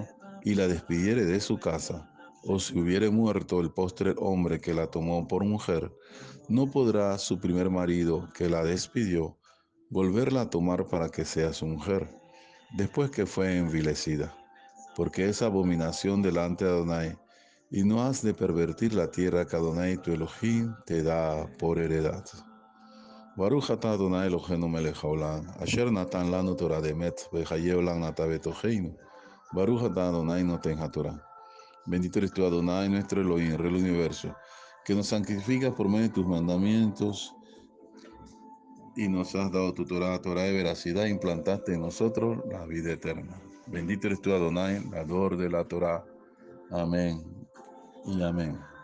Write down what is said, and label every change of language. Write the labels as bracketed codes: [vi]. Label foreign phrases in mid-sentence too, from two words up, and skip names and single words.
[es] y la despidiere de su casa, o si hubiere muerto el postrer hombre que la tomó por mujer, no podrá su primer marido que la despidió volverla a tomar para que sea su mujer, después que fue envilecida, porque es abominación delante de Adonai, y no has de pervertir la tierra que Adonai tu Elohim te da por heredad. [he] ברוך אתה אדני אלהינו מלך העולם אשר נתן לנו תורה דמת וחיב לן נטע בתוכנו. ברוך אתה אדני נותן התורה. [es] Bendito eres tú, Adonai, nuestro Elohim, Rey del universo, que nos santifica por medio de tus mandamientos y nos has dado tu Torah, Torah de veracidad, e implantaste en nosotros la vida eterna. Bendito eres tú, Adonai, dador de la Torah. Amén y amén.